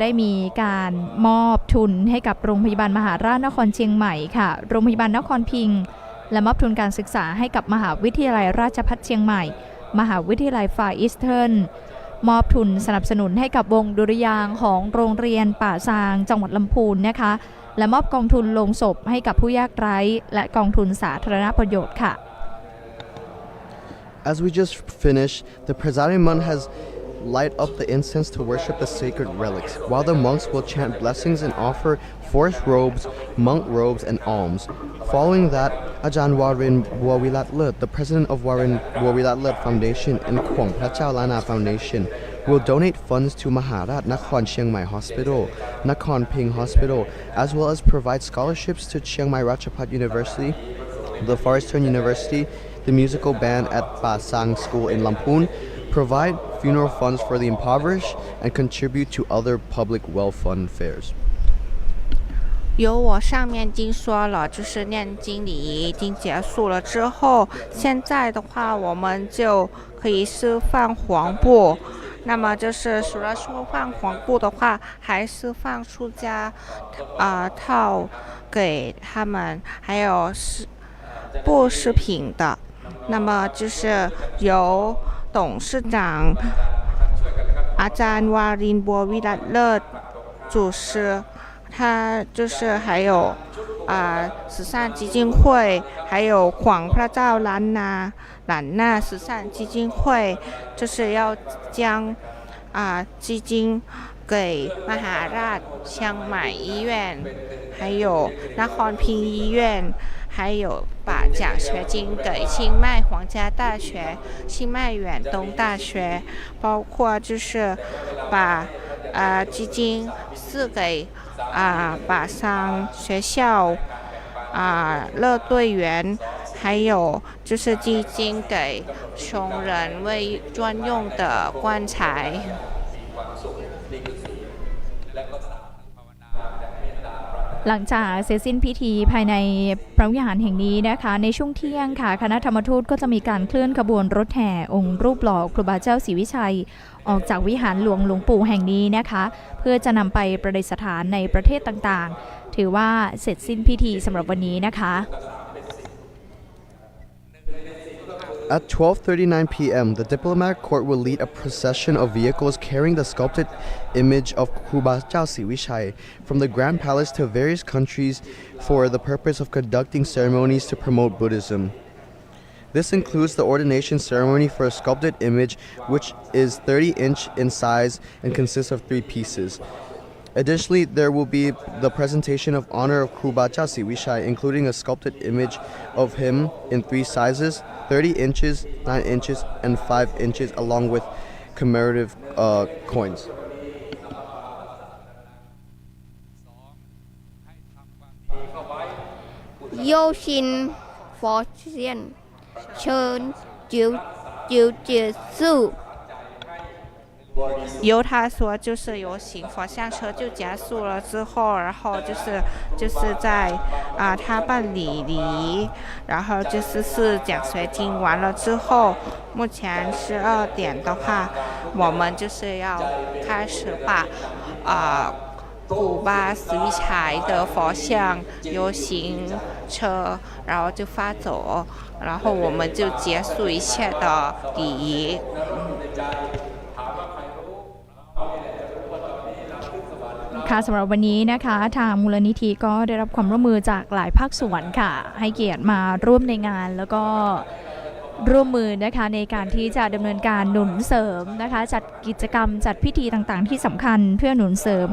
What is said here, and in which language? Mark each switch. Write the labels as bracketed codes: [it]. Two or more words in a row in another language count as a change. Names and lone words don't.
[th] ได้มีการมอบทุนให้กับโรงพยาบาลมหาราชนครเชียงใหม่ค่ะโรงพยาบาลนครพิงค์และมอบทุนการศึกษาให้กับมหาวิทยาลัยราชภัฏเชียงใหม่มหาวิทยาลัยฟาร์อีสเทิร์นมอบทุนสนับสนุนให้กับวงดุริยางค์ของโรงเรียนป่าซางจังหวัดลำพูนนะคะและมอบกองทุนโลงศพให้กับผู้ยากไร้และกองทุนสาธารณประโยชน์ค่ะ [en] As we just finished, the presiding monk has light up the incense to worship the sacred relics, while the monks will chant blessings and offer forest robes, monk robes, and alms. Following that, Ajahn Warin Wawilatlet, the president of Warin Wawilatlet Foundation and Kwong Prachao Lana Foundation, will donate funds to Maharat Nakhon Chiang Mai Hospital, Nakhon Ping Hospital, as well as provide scholarships to Chiang Mai Ratchapat University, the Forest Turn University, the musical band at Pa Sang School in Lamphun, provide funeral funds for the impoverished, and contribute to other public well-fund fairs. [zh] 由我上面已经说了，就是念经礼仪已经结束了之后，现在的话我们就可以释放黄布。那么就是除了释放黄布的话，还释放出家套给他们，还有布饰品的。那么就是由董事长อาจารย์วารินทร์บัววิรัตเลิศ主持。他就是还有慈善基金会，还有广พระเจ้าล้านนา慈善基金会，就是要将基金给มหาราชเชียงใหม่医院，还有นคร พิงค์医院，还有把奖学金给清迈皇家大学、清迈远东大学，包括就是把基金是给把商学校乐队员，还有就是基金给穷人为专用的棺材。 [th] แหลังจากเสร็จสิ้นพิธีภายในพระวิหารแห่งนี้นะคะในช่วงเที่ยงค่ะคณะธรรมทูตก็จะมีการเคลื่อนขบวนรถแห่องค์รูปหล่อครูบาเจ้าศรีวิชัยออกจากวิหารหลวงหลวงปู่แห่งนี้นะคะเพื่อจะนำไปประดิษฐานในประเทศต่างๆถือว่าเสร็จสิ้นพิธีสำหรับวันนี้นะคะ [en] At 12:39 p.m., the diplomatic court will lead a procession of vehicles carrying the sculpted image of Kruba Chao Siwichai from the Grand Palace to various countries for the purpose of conducting ceremonies to promote Buddhism. This includes the ordination ceremony for a sculpted image, which is 30-inch in size and consists of 3 pieces. Additionally, there will be the presentation of honor of Kruba Chao Siwichai, including a sculpted image of him in 3 sizes, 30 inches, 9 inches, and 5 inches, along with commemorative coins. โยชินฟอเชียนเชิญจิวเจียสู้ [zh] 由他说就是游行佛像车就结束了之后，然后就是在他办礼仪，然后是奖学金完了之后，目前12点的话，我们就是要开始把古巴斯维柴的佛像游行车，然后就发走，然后我们就结束一切的礼仪。 [th] ค่ะสำหรับวันนี้นะคะทางมูลนิธิก็ได้รับความร่วมมือจากหลายภาคส่วนค่ะให้เกียรติมาร่วมในงานแล้วก็ร่วมมือนะคะในการที่จะดำเนินการหนุนเสริมนะคะจัดกิจกรรมจัดพิธีต่างๆที่สำคัญเพื่อหนุนเสริม